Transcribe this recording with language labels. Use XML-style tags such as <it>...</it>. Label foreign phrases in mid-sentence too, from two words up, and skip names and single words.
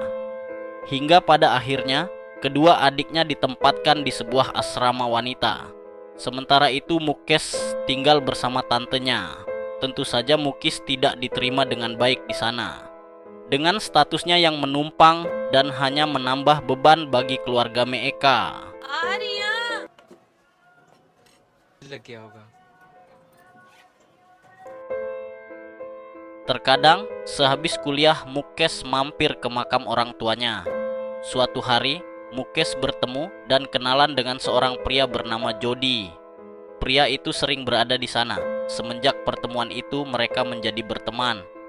<id>Hingga pada akhirnya, kedua adiknya ditempatkan di sebuah asrama wanita. Sementara itu Mukes tinggal bersama tantenya. Tentu saja Mukis tidak diterima dengan baik di sana. Dengan statusnya yang menumpang dan hanya menambah beban bagi keluarga Meeka.</id> <hi>लग गया होगा।</hi> <id>Terkadang sehabis kuliah Mukes mampir ke makam orang tuanya. Suatu hari Mukes bertemu dan kenalan dengan seorang pria bernama Jody. Pria itu sering berada di sana. Semenjak pertemuan itu mereka menjadi berteman.</id>